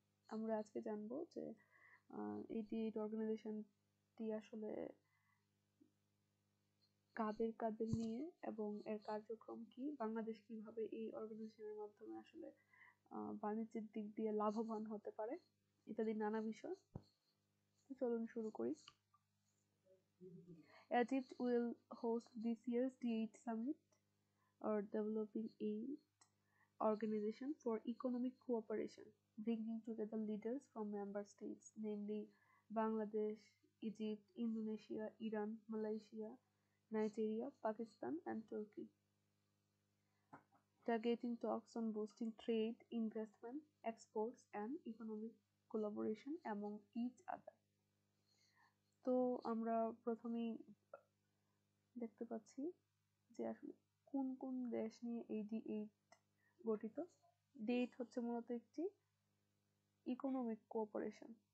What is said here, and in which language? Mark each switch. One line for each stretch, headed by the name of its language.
Bangla: আমরা আজকে জানবো যে এই দি এইট অর্গানাইজেশনটি আসলে কাদের নিয়ে এবং এর কার্যক্রম কি, বাংলাদেশ কিভাবে এই অর্গানাইজেশনের মাধ্যমে আসলে বাণিজ্যের দিক দিয়ে লাভবান হতে পারে ইত্যাদি নানা বিষয়। চলুন শুরু করি।
English: Egypt will host this year's D8 Summit, or Developing Aid Organization for Economic Cooperation, bringing together leaders from member states, namely Bangladesh, Egypt, Indonesia, Iran, Malaysia, Nigeria, Pakistan, and Turkey, targeting talks on boosting trade, investment, exports, and economic collaboration among each other.
Bangla: তো আমরা প্রথমেই দেখতে পাচ্ছি যে আসলে কোন কোন দেশ নিয়ে এই D8 গঠিত। D8 হচ্ছে মূলত একটি ইকোনমিক কোঅপারেশন।